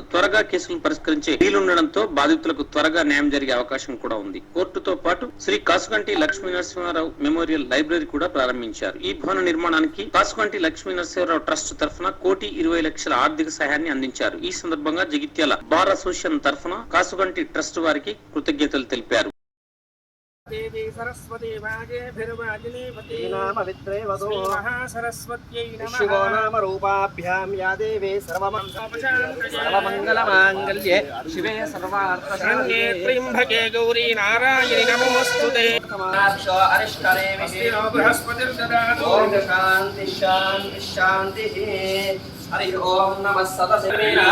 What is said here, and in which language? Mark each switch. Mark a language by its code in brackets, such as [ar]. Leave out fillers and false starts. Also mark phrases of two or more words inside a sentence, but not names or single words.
[te] త్వరగా కేసులను పరిష్కరించే వీలుండడంతో బాధితులకు త్వరగా న్యాయం జరిగే అవకాశం కూడా ఉంది. కోర్టుతో పాటు శ్రీ కాసుగంటి లక్ష్మీ నరసింహారావు మెమోరియల్ లైబ్రరీ కూడా ప్రారంభించారు. ఈ భవన నిర్మాణానికి కాసుగంటి లక్ష్మీ నరసింహారావు ట్రస్ట్ తరఫున 1,20,00,000 ఆర్థిక సహాయాన్ని అందించారు. ఈ సందర్భంగా జగిత్యాల బార్ అసోసియేషన్ తరఫున కాసుగంటి ట్రస్ట్ వారికి కృతజ్ఞతలు తెలిపారు. [sa] देवी सरस्वती वाजेभिर्वाजिनीपति नाम विद्रे वदो महासरस्वत्यै नमः शिवो नाम रूपाभ्यां या देवी सर्वमङ्गलमाङ्गल्ये शिवे सर्वार्थशरण्ये त्र्यम्बके गौरी नारायणि नमोऽस्तुते समाक्षो अरिष्टने विष्णो बृहस्पतिर्ददातु ओम शान्ति शान्ति शान्तिः हरि ओम नमः सदसे